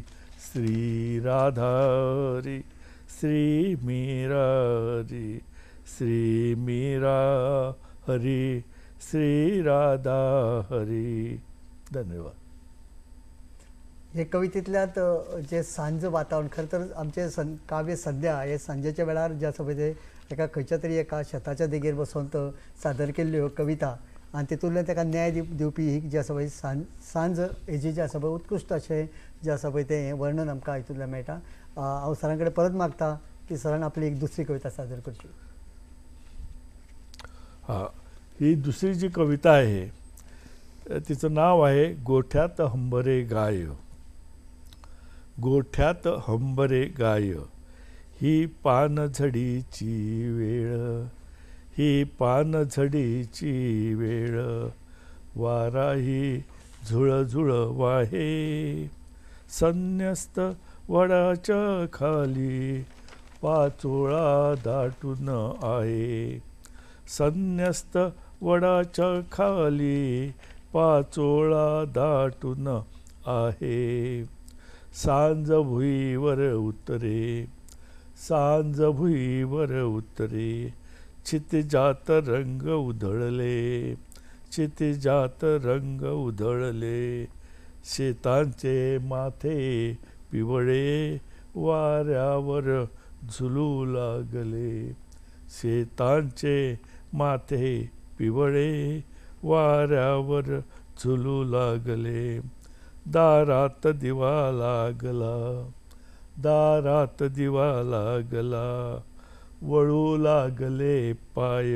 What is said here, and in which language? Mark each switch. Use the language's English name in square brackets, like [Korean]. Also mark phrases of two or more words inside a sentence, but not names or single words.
[Marathi] श्री राधा हरी, श्री मीरा हरी, श्री मीरा हरी, श्री राधा हरी. धन्यवाद. [Konkani] हे कवितेंतल्यात जे सांज वातावरण, [Marathi] खरं तर [Konkani] आमचे काव्य संध्या हे सांजेच्या वेळार जे आसा पळय ते एका खंयच्या तरी एका शेताच्या देगेर बसून सादर केल्ल्यो कविता आनी तितूंतल्यान ताका न्याय दिवपी ही जी आसा पळय सांज हेजी जी आसा पळय उत्कृश्ट अशें जें आसा पळय तें वर्णन आमकां हितूंतल्यान मेळटा. हांव सरां कडेन परत मागता की सरान आपली एक दुसरी कविता सादर करची. [Marathi] ही दुसरी जी कविता आहे तिचं नाव आहे गोठ्यात हंबरे गाय. गोठ्यात हंबरे गाय, ही पानझडीची वेळ, ही पानझडीची वेळ. वाराही झुळझुळ वाहे, संन्यस्त वडाच्या खाली पाचोळा दाटून आहे. संन्यस्त वडाच्या खाली पाचोळा दाटून आहे. सांज भुईवर उतरे, सांज भुईवर उतरे, क्षितिजात रंग उधळले, क्षितिजात रंग उधळले. शेतांचे माथे पिवळे वाऱ्यावर झुलू लागले, शेतांचे माथे पिवळे वाऱ्यावर झुलू लागले. दारात दिवा लागला, दारात दिवा लागला, वळू लागले पाय.